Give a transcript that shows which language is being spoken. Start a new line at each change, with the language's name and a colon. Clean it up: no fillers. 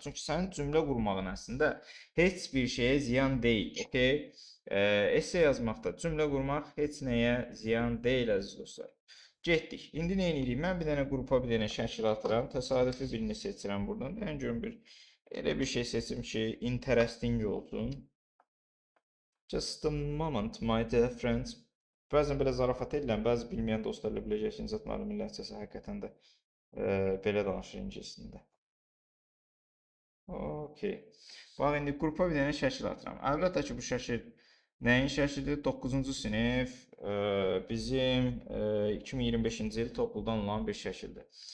Azerbaijani: Çünki sənin cümlə qurmağın əslində heç bir şeyə ziyan deyil. Okay? Esse yazmaqda cümlə qurmaq heç nəyə ziyan deyil, əziz dostlar. Getdik. İndi nə edirik? Mən bir dənə qrupa bir dənə şəkil atıram. Təsadüfi birini seçirəm buradan. Mən görüm elə bir şey seçim ki, interesting olsun.
English: Just a moment, my dear friends.
Azerbaijani: Bəzən belə zarafat edirəm, bəzi bilməyən dostlarla biləcəksiniz, müəllim ləhcəsi həqiqətən də belə danışır ingilisində. Okay. Bax, indi qrupa bir dənə şəkil atıram. Əlbəttə ki, bu şəkil nəyin şəklidir? 9-cu sinif bizim 2025-ci il Topldan olan bir şəkildir.